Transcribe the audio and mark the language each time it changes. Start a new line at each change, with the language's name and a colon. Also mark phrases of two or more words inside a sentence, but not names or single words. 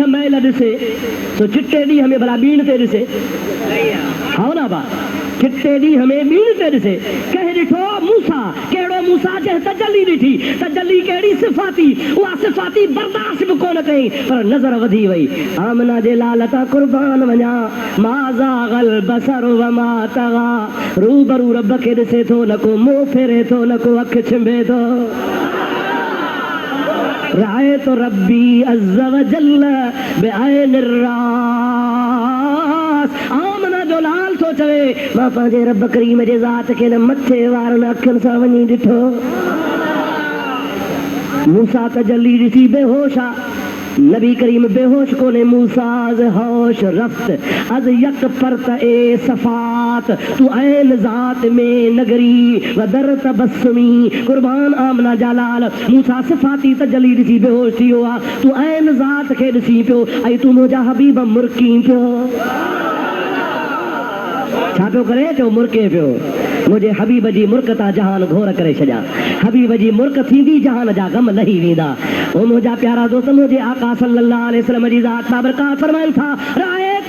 Sindhi: मैल ॾिसे सो चिटे ॾींहं में भला बीण ते ॾिसे हा न अबा चिटे ॾींहं में बीण ते ॾिसे कंहिं ॾिठो मूसा कहिड़ो मूसा जंहिं तजल्ली ॾिठी तजल्ली कहिड़ी सिफ़ाती उहा सिफ़ाती बर्दाश्त बि कोन कई पर नज़र वधी वई आमना जे लाल तां क़ुर्बान वञा
Arabic: ما زاغ البصر وما طغى
Sindhi: रूबरू रब खे ॾिसे थो न को मुंहुं फेरे थो न को अखि छिंभे थो
Arabic: رأيت ربي عز وجل بعين الرأس
Sindhi: आमना जो लाल थो चवे मां पंहिंजे रब करीम जे ज़ात खे न मथे वारनि अखियुनि सां वञी ॾिठो मूसा तजल्ली ॾिसी बेहोश आहे नबी करीम बेहोश कोने मूसा
Persian: از هوش رفت از یک پرت ای صفات تو عین ذات می نگری ودر تبسمی
Sindhi: कुर्बान आमना जालाल मूसा सिफाती तजल्ली ॾिसी बेहोश थी वियो आहे तू ऐन ज़ात खे ॾिसी पियो ऐं तू मुंहिंजा हबीब मुरकी पियो छा पियो करे चओ मुरके पियो मुंहिंजे हबीब जी मुर्क तां जहान घोर करे छॾिया हबीब जी मुर्क थींदी जहान जा गम लही वेंदा ओ मुंहिंजा प्यारा दोस्त मुंहिंजे आका
Arabic: صلى الله عليه وسلم
Sindhi: जी ज़ात बाबरकात फरमाइनि था रायतु